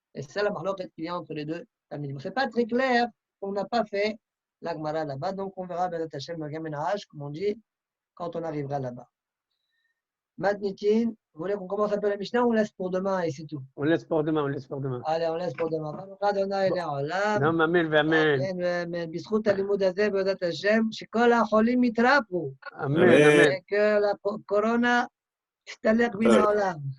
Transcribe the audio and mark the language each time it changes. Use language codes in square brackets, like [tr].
[fr] Et c'est la mahloket qu'il y a entre les deux. Ce n'est pas très clair, on n'a pas fait la Gemara là-bas, donc on verra Bezat Hashem le Gamenach, comme on dit, quand on arrivera là-bas. Matnitin, vous voulez qu'on commence un peu la Mishnah ou on laisse pour demain et c'est tout? On laisse pour demain. Allez, on laisse pour demain. Non, amen, amen. [he] בזכות הלימוד הזה בעזרת השם, שכל החולים יתרפאו. Amen. [fr] que la corona [he] תסתלק מן העולם.